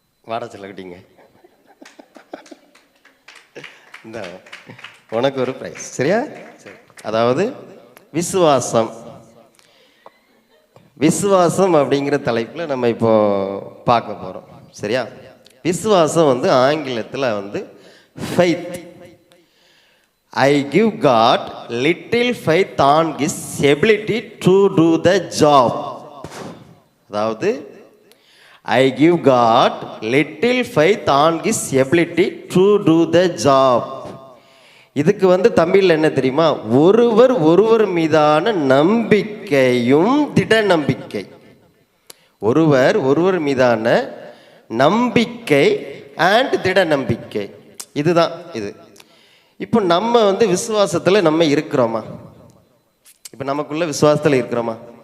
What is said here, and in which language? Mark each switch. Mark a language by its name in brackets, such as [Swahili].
[Tamil] வாடா செல்லக்குட்டிங்க, இந்த உனக்கு ஒரு ப்ரைஸ் சரியா? சரி. அதாவது விசுவாசம், விசுவாசம் அப்படிங்கிற தலைப்பில் நம்ம இப்போ பார்க்க போகிறோம் சரியா? விசுவாசம் வந்து ஆங்கிலத்தில் வந்து faith. [English] I give God little faith on His ability to do the job. [Tamil] அதாவது [English] I give God little faith on His ability to do the job. [Tamil] இதுக்கு வந்து தமிழில் என்ன தெரியுமா? ஒருவர் மீதான நம்பிக்கையும் திட நம்பிக்கை. ஒருவர் மீதான நம்பிக்கை அண்ட் திட நம்பிக்கை, இதுதான் இது. இப்போ நம்ம வந்து விசுவாசத்தில் நம்ம இருக்கிறோமா? இப்போ நமக்குள்ள விசுவாசத்தில் இருக்கிறோமா?